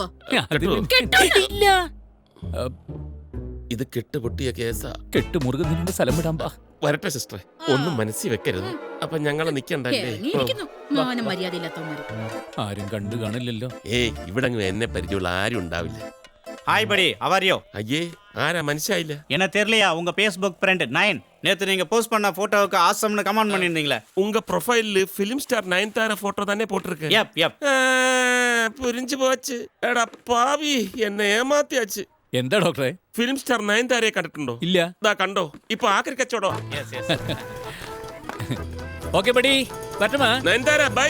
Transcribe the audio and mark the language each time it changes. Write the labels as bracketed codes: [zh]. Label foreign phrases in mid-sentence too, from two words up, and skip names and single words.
[ml] ഇല്ല. ഇത് കെട്ടുപൊട്ടിയ കേസാ. കെട്ട് മുറുകുന്നതിന്റെ സ്ഥലം വിടാൻ പാ. വരട്ടെ സിസ്റ്ററെ, ഒന്നും മനസ്സിൽ വെക്കരുത്. അപ്പൊ ഞങ്ങളെ നിക്കണ്ടല്ലേ? ഇറങ്ങിയിരിക്കുന്നു മാനം മര്യാദ ഇല്ലാത്തവന്മാര്. ആരും കണ്ടു കാണില്ലല്ലോ. ഇവിടെ എന്നെ പരിചയമുള്ള ആരും ഉണ്ടാവില്ല. [ta] ஹாய் படி, அவரியோ? [ml] അയ്യേ, ആരാ മനസ്സിലായില്ല? [ta] என்ன தெரியலையா? உங்க [en] Facebook friend [ta] 9 நேத்து நீங்க போஸ்ட் பண்ண போட்டோவுக்கு ஆசம்னு கமெண்ட் பண்ணிருந்தீங்களே. உங்க ப்ரொஃபைல்ல [en] film star [ta] நயன்தாரா போட்டோ தானே போட்டிருக்கு. [en] yep yep. [ta] புரிஞ்சு போச்சு. [ml] എടാ പാവി, എന്നെ ഏമാത്തിയാச்சு. എന്താ ഡോക്ടറെ? [en] film star [ml] നയൻതാരയെ കണ്ടിട്ടുണ്ടോ? ഇല്ല. ദാ കണ്ടോ, ഇപ്പൊ ആക്രി കച്ചവടോ. [en] yes yes. okay buddy, [ml] പറ്റുമാ? നയൻതാര ബൈ.